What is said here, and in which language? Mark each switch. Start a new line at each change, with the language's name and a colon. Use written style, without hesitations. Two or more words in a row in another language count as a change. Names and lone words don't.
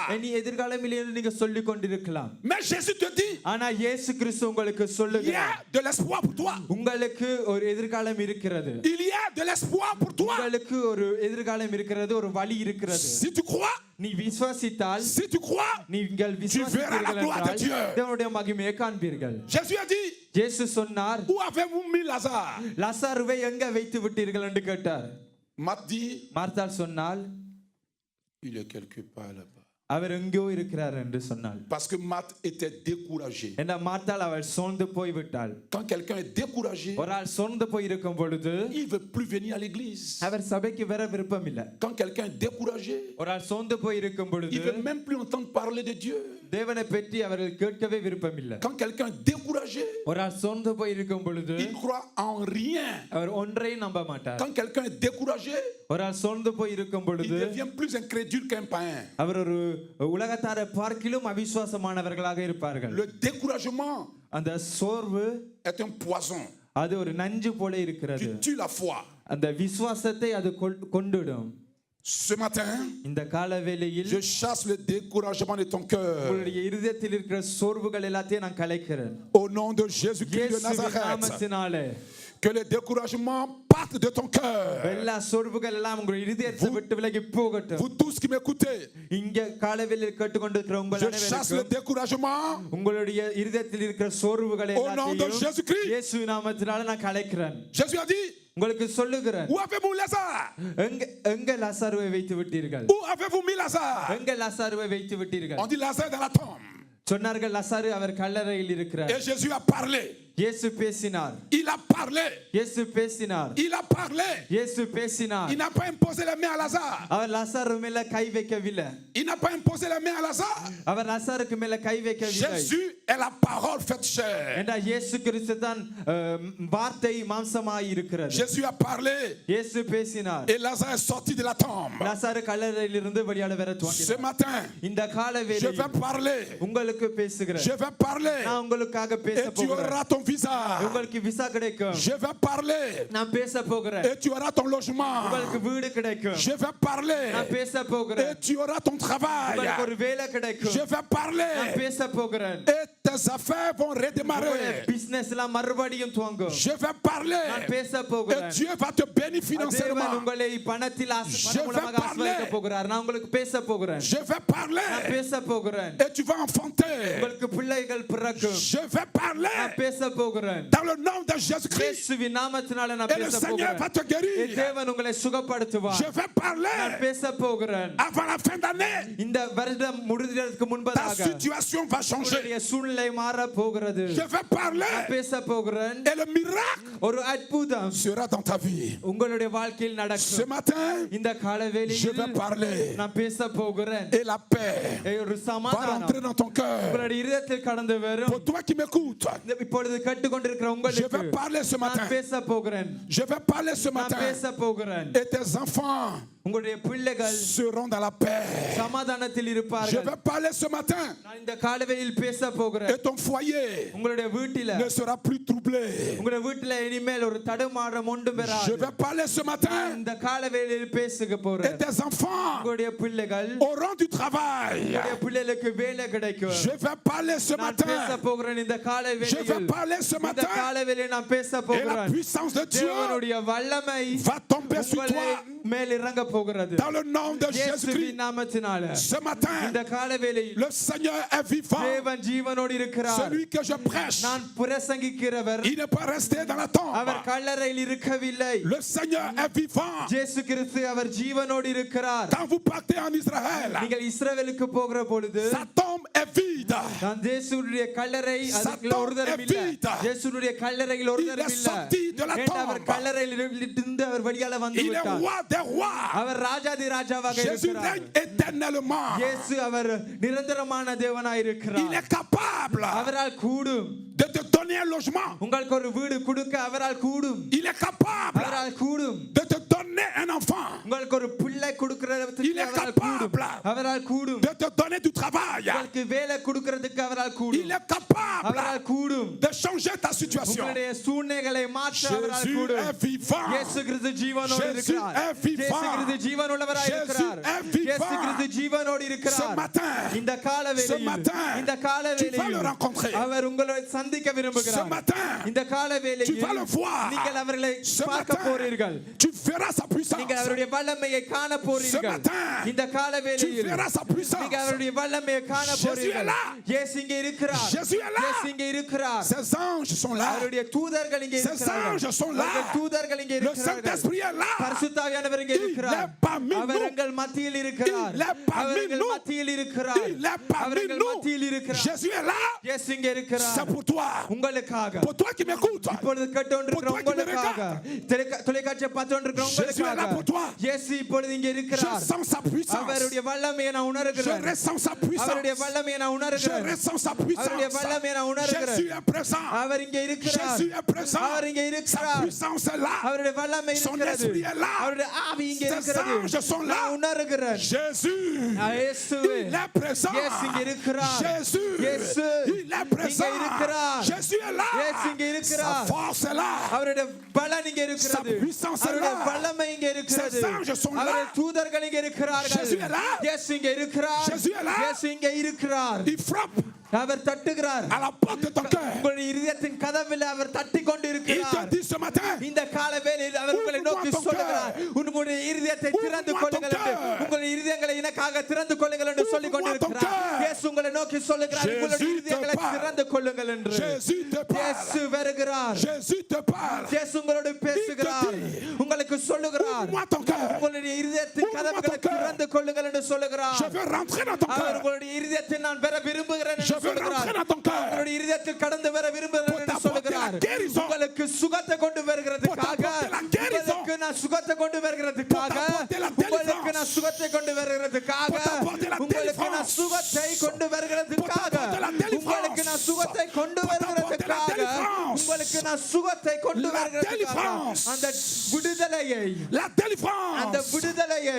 Tamil: இனி எதிர்காலம் இல்லை என்று நீங்க சொல்லிக் கொண்டிருக்கலாம்.
French: Mais Jésus te dit,
Tamil: ஆனா இயேசு கிறிஸ்து உங்களுக்கு
French: il y
Tamil: சொல்லுகிறார்,
French: a de l'espoir pour toi.
Tamil: உங்களுக்கு ஒரு எதிர்காலம் இருக்கிறது.
French: Il y a de l'espoir pour toi.
Tamil: உங்களுக்கு ஒரு எதிர்காலம் இருக்கிறது, ஒரு வழி இருக்கிறது.
French: Si tu crois,
Tamil: நீ விசுவாசித்தால்,
French: si tu crois,
Tamil: நீங்கள்
French: verras la
Tamil: விசுவாசிப்பீர்கள்
French: gloire de
Tamil: என்றால்
French: Dieu.
Tamil: தேவனுடைய மகிமையை காண்பீர்கள்.
French: Jésus a dit,
Tamil: இயேசு சொன்னார்,
French: où avez-vous mis Lazare?
Tamil: லாசாருவை எங்க வைத்து விட்டீர்கள் என்று கேட்டார்.
French: Marthe dit,
Tamil: மார்த்தாள் சொன்னாள்,
French: il est quelque part là-bas.
Tamil: அவர் எங்கோ இருக்கிறார் என்று சொன்னாள்.
French: Parce que Marthe était découragée.
Tamil: என்ன மார்த்தாள் அவள் சோர்ந்து போய்விட்டாள்.
French: Quand quelqu'un est découragé,
Tamil: ஒரு ஆள் சோர்ந்து போய் இருக்கும் பொழுது
French: il ne veut plus venir à l'église.
Tamil: அவர் சபைக்கு வர விருப்பம் இல்லை.
French: Quand quelqu'un est découragé,
Tamil: ஒரு ஆள் சோர்ந்து போய் இருக்கும் பொழுது
French: il ne veut même plus entendre parler de Dieu.
Tamil: தேவனை பற்றி அவர்கள் கேட்கவே விருப்பம் இல்லை.
French: Quand quelqu'un est découragé,
Tamil: ஒரு ஆள் சோர்ந்து போய் இருக்கும் பொழுது
French: il ne croit en rien.
Tamil: அவர் ஒன்றையும் நம்ப மாட்டார்.
French: Quand quelqu'un est découragé,
Tamil: ஒரு ஆள் சோர்ந்து போய் இருக்கும்
French: il
Tamil: பொழுது
French: devient plus incrédule qu'un païen.
Tamil: அவர் ஒரு உலகத்தாரை பார்க்கிலும் அவிசுவாசமானவர்களாக இருப்பார்கள்.
French: Le découragement
Tamil: அந்த சோர்வு
French: est un poison
Tamil: அது ஒரு நஞ்சு போல இருக்கிறது.
French: qui tue la foi.
Tamil: அந்த விசுவாசத்தை அது கொண்டுடும்.
French: Ce matin,
Tamil: இந்த கால வேளையில்
French: je chasse le découragement de ton cœur.
Tamil: உங்களுடைய இருதயத்தில் இருக்கிற சோர்வுகள் எல்லாத்தையும் நான் கலைக்கிறேன்.
French: Au nom de Jésus-Christ de
Tamil: இயேசுவின்
French: Nazareth,
Tamil: நாமத்தினாலே
French: que les découragements partent de ton cœur.
Tamil: எல்லா சோர்வுகள் எல்லாம் உங்களுடைய இருதயத்தை விட்டு விலகி போகட்டும்.
French: Vous tous qui m'écoutez,
Tamil: இங்க காலவெளியில் கேட்டுக்கொண்டிருக்கிற உங்கள்
French: je chasse le
Tamil: அனைவருக்கும்
French: découragement
Tamil: உங்களுடைய இருதயத்தில் இருக்கிற சோர்வுகளை
French: au nom de
Tamil: எல்லாத்தையும்
French: Jésus-Christ.
Tamil: இயேசு நாமத்தினால நான் கலைக்கிறேன்.
French: Jésus a dit,
Tamil: உங்களுக்கு சொல்லுகிறேன்,
French: où avez-vous Lazare?
Tamil: எங்க லாசாருவை வைத்து விட்டீர்கள்?
French: Où avez-vous mis Lazare?
Tamil: எங்க லாசாருவை வைத்து விட்டீர்கள்?
French: On dit Lazare dans la tombe.
Tamil: சொன்னார்கள் லாசாரு அவர் கல்லறையில் இருக்கிறார்.
French: Et Jésus a parlé.
Tamil: இயேசு பேசினார்.
French: Il a parlé.
Tamil: இயேசு பேசினார்.
French: Il a parlé.
Tamil: இயேசு பேசினார்.
French: Il n'a pas imposé la main à Lazare.
Tamil: அவர் லாசாரு மேல கை வைக்கவில்லை.
French: Il n'a pas imposé la main à Lazare.
Tamil: அவர் லாசாருக்கு மேல கை வைக்கவில்லை.
French: Jésus est la parole faite chair.
Tamil: என்றால் இயேசு கிறிஸ்து தான் வார்த்தை மாம்சமாய் இருக்கிறது.
French: Jésus a parlé.
Tamil: இயேசு பேசினார்.
French: Et Lazare est sorti de la tombe.
Tamil: லாசாரு கல்லறையிலிருந்து வெளியால வர
French: Ce
Tamil: துவங்கினார்.
French: matin,
Tamil: இந்த கால
French: je
Tamil: வேளையில்
French: vais parler.
Tamil: உங்களுக்கு பேசுகிறேன்.
French: Je vais parler.
Tamil: நான் உங்களுக்காக பேச
French: Et tu
Tamil: போகிறேன்.
French: auras ton visa.
Tamil: உங்களுக்கு விசா கிடைக்கும்.
French: Je vais parler.
Tamil: நான் பேச போகிறேன்.
French: Et tu auras ton logement.
Tamil: உங்களுக்கு வீடு கிடைக்கும்.
French: Je vais parler.
Tamil: நான் பேச போகிறேன்.
French: Et tu auras ton travail.
Tamil: உங்களுக்கு ஒரு வேலை கிடைக்கும்.
French: Je vais parler.
Tamil: நான் பேச போகிறேன்.
French: Et tes affaires vont redémarrer.
Tamil: பிசினஸ்லாம் மறுபடியும் துவங்கும்.
French: Je vais parler.
Tamil: நான் பேச
French: Et
Tamil: போகிறேன்.
French: Dieu va te bénir financièrement.
Tamil: தேவன் உங்களை பணத்தில் மூலமாக ஆசீர்வதிக்க போகிறார். நான் உங்களுக்கு பேச போகிறேன்.
French: Je vais parler.
Tamil: நான் பேச போகிறேன்.
French: Et tu vas enfanter.
Tamil: உங்களுக்கு பிள்ளைகள் பிறக்கும்.
French: Je vais parler.
Tamil: நான் பேச போகிறேன்.
French: Dans le nom de Jésus-Christ.
Tamil: இயேசுவின் நாமத்தினால நான்
French: Et le
Tamil: பேச
French: Seigneur
Tamil: போகிறேன்.
French: va te guérir.
Tamil: தேவன் உங்களை சுகப்படுத்துவார்.
French: Je vais parler.
Tamil: நான் பேச போகிறேன்.
French: Avant la fin d'année.
Tamil: இந்த வருடம் முடிவதற்கு
French: Ta
Tamil: முன்பதாக
French: situation va changer.
Tamil: உங்களுடைய சூழ்நிலை மாற போகிறது.
French: Je vais parler.
Tamil: நான் பேச போகிறேன்.
French: Et le miracle
Tamil: ஒரு அற்புதம்
French: sera dans ta vie.
Tamil: உங்களுடைய வாழ்க்கையில்
French: Ce
Tamil: நடக்கும்.
French: matin,
Tamil: இந்த
French: je
Tamil: காலவேளையில்
French: vais parler.
Tamil: நான் பேச போகிறேன்.
French: Et la paix
Tamil: ஒரு
French: va
Tamil: சமாதானம்
French: rentrer dans ton cœur.
Tamil: உங்களுடைய இதயத்தில் கடந்து வரும்.
French: Pour toi qui m'écoutes,
Tamil: இப்பொழுது கேட்டுக்கொண்டிருக்கிற
French: je
Tamil: உங்களுக்கு
French: vais parler ce
Tamil: நான்
French: matin.
Tamil: பேச போகிறேன்.
French: Je vais parler ce
Tamil: நான்
French: matin.
Tamil: பேச போகிறேன்.
French: Et tes enfants
Tamil: உங்களுடைய பிள்ளைகள்
French: seront dans la paix.
Tamil: சமாதானத்தில்
French: Je
Tamil: இருப்பார்கள்.
French: vais parler ce matin.
Tamil: நான் இந்த காலவேளையில் பேச போகிறேன்.
French: Et ton foyer
Tamil: உங்களுடைய வீட்டில
French: ne sera plus troublé.
Tamil: உங்களுடைய வீட்டில இனிமேல் ஒரு தடுமாற்றம் ஒன்றும்
French: Je
Tamil: வராது.
French: vais parler ce matin.
Tamil: இந்த காலவேளையில் பேசுக
French: Et
Tamil: போறேன்.
French: tes enfants
Tamil: உங்களுடைய பிள்ளைகள்
French: auront du travail.
Tamil: உங்களுடைய பிள்ளைகளுக்கு வேலை கிடைக்கும்.
French: Je vais parler ce
Tamil: நான் பேச
French: matin.
Tamil: போகிறேன் இந்த
French: Je vais
Tamil: காலவேளையில்.
French: parler ce
Tamil: இந்த
French: matin.
Tamil: காலவேளையில் நான் பேச
French: Et la
Tamil: போகிறேன்.
French: puissance de Dieu
Tamil: தேவனுடைய வல்லமை
French: va tomber sur
Tamil: உங்களை
French: toi.
Tamil: மேல் இறங்க போகிறது.
French: Dans le nom de
Tamil: இயேசுவின்
French: Jésus-Christ.
Tamil: நாமத்தினால
French: Ce matin,
Tamil: இந்த காலவேளையில்
French: le Seigneur est vivant.
Tamil: தேவன் ஜீவனோடு இருக்கிறார்.
French: Celui que je prêche,
Tamil: நான் பிரசங்கிக்கிறவர்
French: il n'est pas resté dans la tombe.
Tamil: அவர் கல்லறையில் இருக்கவில்லை.
French: Le Seigneur est vivant.
Tamil: இயேசு கிறிஸ்து அவர் ஜீவனோடு இருக்கிறார்.
French: Quand vous partez en Israël,
Tamil: நீங்கள் இஸ்ரவேலுக்கு போகிற பொழுது
French: sa tombe est vide.
Tamil: நான் இயேசுவுடைய கல்லறை அதுக்குள்ள ஒரு தரம் இல்ல. இயேசுவுடைய கல்லறையில் ஒரு தரம் இல்ல. அவர் கல்லறையில் இருந்து அவர் வெளியால வந்து
French: Il est
Tamil: விட்டார்.
French: roi des rois.
Tamil: அவர் ராஜாதி ராஜாவாக
French: Jésus
Tamil: இருக்கிறார்.
French: règne éternellement.
Tamil: இயேசு அவர் நிரந்தரமான தேவனாய்
French: Il
Tamil: இருக்கிறார்.
French: est capable
Tamil: அவரால் கூடும்.
French: de te donner un logement.
Tamil: உங்களுக்கு ஒரு வீடு கொடுக்க அவரால் கூடும்.
French: Il est capable
Tamil: அவரால் கூடும்.
French: de te donner un enfant.
Tamil: உங்களுக்கு ஒரு பிள்ளை கொடுக்கிறதுக்கு
French: Il est
Tamil: அவரால் கூடும்.
French: capable
Tamil: அவரால் கூடும்.
French: de te donner du travail.
Tamil: உங்களுக்கு வேலை கொடுக்கிறதுக்கு அவரால் கூடும்.
French: Il est capable
Tamil: அவரால் கூடும்.
French: de changer ta situation.
Tamil: உங்களுடைய சூழ்நிலைகளை மாற்ற அவரால்
French: Jésus
Tamil: கூடும்.
French: est vivant.
Tamil: இயேசு கிறிஸ்து ஜீவனோடு
French: Jésus
Tamil: இருக்கிறார்.
French: est vivant.
Tamil: இயேசு கிறிஸ்து ஜீவனுள்ளவராய் இருக்கிறார்.
French: Jésus est vivant.
Tamil: இயேசு கிறிஸ்து ஜீவனோடு
French: Ce
Tamil: இருக்கிறார்.
French: matin,
Tamil: இந்த காலவேளையில்
French: ce matin,
Tamil: இந்த
French: tu vas le
Tamil: காலவேளையில்
French: rencontrer.
Tamil: அவர் உங்களை சந்திக்க
French: Ce
Tamil: விரும்புகிறார்.
French: matin,
Tamil: இந்த
French: tu
Tamil: காலவேளையில்
French: vas le voir.
Tamil: நீங்கள் அவர்களை
French: Ce
Tamil: பார்க்க
French: matin,
Tamil: போறீர்கள்.
French: tu verras sa puissance.
Tamil: நீங்கள் அவருடைய வல்லமையை காண போறீர்கள்.
French: Ce matin,
Tamil: இந்த
French: tu
Tamil: காலவேளையில்
French: verras sa puissance.
Tamil: நீங்கள் அவருடைய வல்லமையை காண
French: Jésus est
Tamil: போறீர்கள்.
French: là.
Tamil: இயேசு இங்கே இருக்கிறார்.
French: Jésus est là.
Tamil: இயேசு இங்கே இருக்கிறார்.
French: Ses anges sont là.
Tamil: அவருடைய தூதர்கள் இங்கே
French: Ces
Tamil: இருக்கிறார்கள்.
French: anges sont là.
Tamil: அவர்கள் தூதர்கள் இங்கே
French: Le
Tamil: இருக்கிறார்கள்.
French: Saint-Esprit est là.
Tamil: பரிசுத்தாவியானவர் இங்கே
French: Il
Tamil: இருக்கிறார்.
French: est parmi
Tamil: அவர்
French: nous.
Tamil: எங்கள் மத்தியில் இருக்கிறார்.
French: Il est parmi
Tamil: அவர்கள்
French: nous.
Tamil: மத்தியில் இருக்கிறார்.
French: Il est
Tamil: அவர்
French: parmi
Tamil: எங்கள்
French: nous.
Tamil: மத்தியில் இருக்கிறார்.
French: Jésus est là.
Tamil: இயேசு இங்கே இருக்கிறார்.
French: C'est pour toi.
Tamil: உங்களுக்காக
French: Pour toi qui m'écoutes.
Tamil: இப்பொழுது கேட்டுக்கொண்டிருக்கிற
French: Pour toi qui me
Tamil: உங்களுக்காக தொலைக்காட்சியை பார்த்துக்கொண்டிருக்கிற
French: Jésus est là pour toi.
Tamil: உங்களுக்காக இயேசு இப்பொழுது இங்கே
French: Je
Tamil: இருக்கிறார்.
French: sens sa puissance.
Tamil: அவருடைய வல்லமையை நான்
French: Je
Tamil: உணர்கிறேன்.
French: ressens sa
Tamil: அவருடைய
French: puissance.
Tamil: வல்லமையை நான்
French: Je
Tamil: உணர்கிறேன்.
French: ressens sa
Tamil: அவருடைய
French: puissance.
Tamil: வல்லமையை நான் உணர்கிறேன்.
French: Jésus est présent.
Tamil: அவர் இங்கே இருக்கிறார்.
French: Jésus est présent.
Tamil: அவர் இங்கே
French: Sa
Tamil: இருக்கிறார்.
French: puissance est là.
Tamil: அவருடைய வல்லமை
French: Son
Tamil: இருக்கிறது.
French: esprit est là.
Tamil: அவருடைய ஆவி இங்கே
French: Ses
Tamil: இருக்கிறது.
French: anges sont là.
Tamil: நான் உணர்கிறேன்.
French: Jésus,
Tamil: இயேசுவே.
French: il est présent.
Tamil: இயேசு இங்கே இருக்கிறார்.
French: Jésus,
Tamil: இயேசு
French: il est présent.
Tamil: இங்கே இருக்கிறார்.
French: Jésus est là.
Tamil: இயேசு இங்கே
French: Sa
Tamil: இருக்கிறார்.
French: force est là.
Tamil: அவருடைய பலன் இங்கே இருக்கிறது.
French: Sa puissance est
Tamil: அவருடைய
French: là.
Tamil: வல்லமை இங்கே இருக்கிறது.
French: Ses anges sont là.
Tamil: அவருடைய தூதர்கள் இங்கே இருக்கிறார்கள்.
French: Jésus est là.
Tamil: இயேசு இங்கே இருக்கிறார்.
French: Jésus est là.
Tamil: இயேசு இங்கே இருக்கிறார்.
French: Il frappe
Tamil: அவர் தட்டுகிறார்.
French: à la porte de ton cœur.
Tamil: உங்களுடைய இதயத்தின் கதவில் அவர் தட்டிக் கொண்டு
French: Il
Tamil: இருக்கிறார்.
French: te dit ce matin,
Tamil: இந்த கால வேளையில் அவர் உங்களை நோக்கி
French: Ouvre-moi ton
Tamil: சொல்லுகிறார். உங்களுடைய இருதயத்தை திறந்து
French: Ouvre-moi
Tamil: கொள்ளுங்கள்
French: ton
Tamil: என்று.
French: cœur.
Tamil: உங்களுடைய இருதயங்களை எனக்காக திறந்து கொள்ளுங்கள் என்று சொல்லிக்
French: Ouvre-moi ton
Tamil: கொண்டிருக்கிறார்.
French: cœur.
Tamil: இயேசு உங்களை நோக்கி சொல்லுகிறார்.
French: Jésus
Tamil: உங்களுடைய
French: te
Tamil: இருதயங்களை
French: parle.
Tamil: திறந்து கொள்ளுங்கள் என்று.
French: Jésus te
Tamil: இயேசு
French: parle.
Tamil: வருகிறார்.
French: Jésus te parle.
Tamil: இயேசு உங்களோடு பேசுகிறார். உங்களுக்கு சொல்லுகிறார்.
French: Ouvre-moi ton cœur.
Tamil: உங்களுடைய இருதயத்தின்
French: Ouvre-moi
Tamil: கதவுகளை
French: ton cœur.
Tamil: திறந்து கொள்ளுங்கள் என்று சொல்லுகிறார்.
French: Je veux rentrer dans ton
Tamil: அவர்
French: cœur.
Tamil: உங்களுடைய இருதயத்தை நான் பெற விரும்புகிறேன்
French: Je
Tamil: என்று
French: veux rentrer
Tamil: சொல்லுகிறார்.
French: dans ton cœur.
Tamil: உங்களுடைய இருதயத்தில் கடந்து வர விரும்புகிறேன் என்று
French: Pour t'apporter
Tamil: சொல்லுகிறார்.
French: la guérison.
Tamil: உங்களுக்கு சுகத்தை கொண்டு வருகிறதுக்காக
French: Pour t'apporter la guérison.
Tamil: உங்களுக்கு நான் சுகத்தை கொண்டு வருகிறதுக்காக
French: Pour t'apporter la
Tamil: உங்களுக்கு நான்
French: délivrance.
Tamil: சுகத்தை கொண்டு வருகிறதுக்காக
French: Pour t'apporter la
Tamil: உங்களுக்கு நான்
French: délivrance.
Tamil: சுகத்தை கொண்டு வருகிறதுக்காக
French: Pour t'apporter la délivrance.
Tamil: உங்களுக்கு நான் சுகத்தை கொண்டு
French: Pour t'apporter la
Tamil: வருகிறதுக்காக
French: délivrance.
Tamil: உங்களுக்கு நான் சுகத்தை கொண்டு வருகிறேன் அந்த விடுதலையை
French: la délivrance,
Tamil: அந்த விடுதலையை